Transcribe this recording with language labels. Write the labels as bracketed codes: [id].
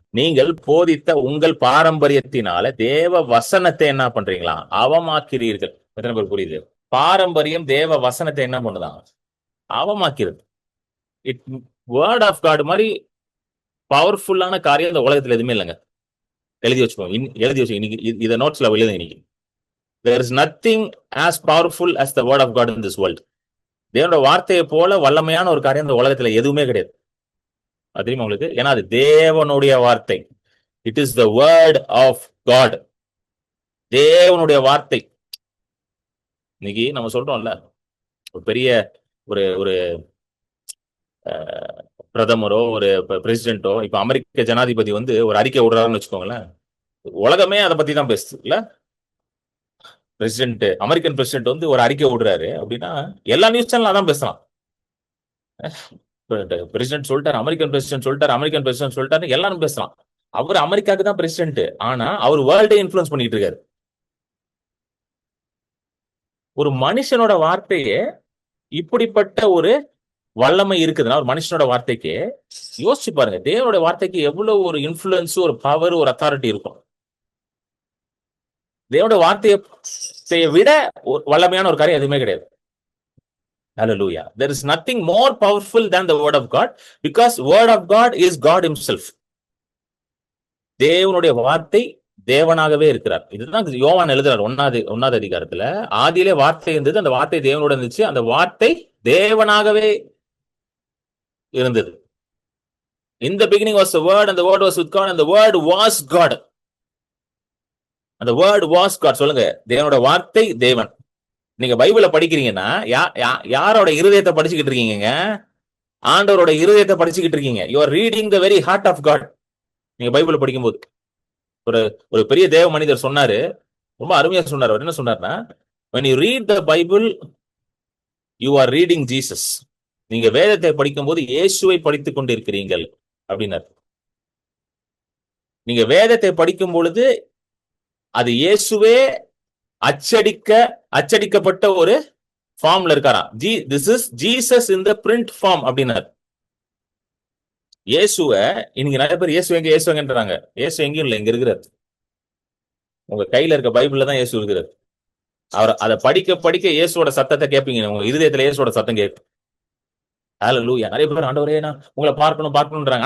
[ta] நீங்கள் போதித்த உங்கள் பாரம்பரியத்தினால தேவ வசனத்தை என்ன பண்றீங்களா? அவமாக்கிறீர்கள். எத்தனை பேர் புரியுது? பாரம்பரியம் தேவ வசனத்தை என்ன பண்ணுதான்? அவமாக்கிறது. [en] it word of God [ta] மாதிரி பவர்ஃபுல்லான காரியம் இந்த உலகத்துல எதுவுமே இல்லைங்க. எழுதி வச்சுக்கோங்க, இன்னைக்கு இதை நோட்ஸ்ல எழுதுங்க. இன்னைக்கு [en] there is nothing as powerful as the word of God in this world. [ta] தேவனோட வார்த்தையை போல வல்லமையான ஒரு காரியம் இந்த உலகத்துல எதுவுமே கிடையாது. அது தெரியுமா உங்களுக்கு? ஏன்னா அது தேவனுடைய வார்த்தை. [en] It is the word of God. [ta] தேவனுடைய வார்த்தை. இன்னைக்கு நம்ம சொல்றோம்ல, ஒரு பெரிய ஒரு ஒரு பிரதமரோ ஒரு பிரசிடென்ட்டோ, இப்ப அமெரிக்க ஜனாதிபதி ஒரு அறிக்கை விடுறாருன்னு வச்சுக்கோங்களேன், உலகமே அதை பத்தி தான் பேசுது இல்ல. பிரசிடென்ட், அமெரிக்கன் பிரசிடென்ட் ஒரு அறிக்கை விடுறாரு அப்படின்னா எல்லா நியூஸ் சேனல் அதான் பேசலாம். பிரசிடென்ட் சொல்லிட்டாரு, அமெரிக்கன் பிரசிடென்ட் சொல்லிட்டாரு, எல்லாரும் பேசலாம். அவர் அமெரிக்காவுக்கு தான் பிரசிடென்ட், ஆனா அவர் வேர்ல்டே இன்ஃப்ளூயன்ஸ் பண்ணிட்டு இருக்காரு. ஒரு மனுஷனோட வார்த்தையே இப்படிப்பட்ட ஒரு வல்லமை இருக்குதுன்னா, ஒரு மனுஷனோட வார்த்தைக்கு யோசிச்சு பாருங்க, தேவனுடைய வார்த்தைக்கு எவ்வளவு ஒரு இன்ஃப்ளூயன்ஸ், ஒரு பவர், ஒரு அத்தாரிட்டி இருக்கும். தேவனுடைய வார்த்தையை விட வல்லமையான ஒரு காரியம் எதுவுமே கிடையாது. [en] Hallelujah. There is nothing more powerful than the word of God, because word of God is God himself. [ta] தேவனுடைய வார்த்தை தேவனாகவே இருக்கிறார். இதுதான் யோவான் எழுதுறார் ஒன்னாவது அதிகாரத்துல. ஆதியிலே வார்த்தை இருந்தது, அந்த வார்த்தை தேவனோட இருந்துச்சு, அந்த வார்த்தை தேவனாகவே இருந்தது. [en] In the beginning was the word, and the word was with God, and the word was God. [ta] அந்த [en] word was God. [ta] சொல்லுங்க, தேவனோட வார்த்தை தேவன். நீங்க பைபிள படிக்கிறீங்கன்னா யாரோட இருதயத்தை படிச்சுக்கிட்டு இருக்கீங்க? ஆண்டவரோட இருதயத்தை படிச்சுக்கிட்டு இருக்கீங்க. [en] You are reading the very heart of God. [ta] நீங்க பைபிள படிக்கும்போது ஒரு பெரிய தேவ மனிதர் சொன்னாரு, ரொம்ப அருமையா சொன்னார். அவர் என்ன சொன்னார்னா, [en] when you read the Bible, you are reading Jesus. [ta] நீங்க வேதத்தை படிக்கும்போது இயேசுவை படித்துக் கொண்டிருக்கிறீர்கள் அப்படின்னாரு. நீங்க வேதத்தை படிக்கும் பொழுது அது இயேசுவே அச்சடிக்கப்பட்ட ஒரு ஃபார்ம்ல இருக்காராம். [en] This is Jesus in the print form [ta] அப்படின்னாரு. இயேசுவ இன்னைக்கு நிறைய பேர் இயேசுங்கன்றாங்க. இயேசு எங்கேயும் இல்லை, இங்க இருக்கிறார். உங்க கையில இருக்க பைபிள்ல தான் இயேசு இருக்கிறார். அவர் அதை படிக்க படிக்க இயேசுவோட சத்தத்தை கேட்பீங்க. உங்க இருதயத்துல இயேசுவோட சத்தம் கேட்கும். ஹல்லேலூயா. நிறைய பேர் ஆண்டவரே நான் உங்களை பார்க்கணும்ன்றாங்க.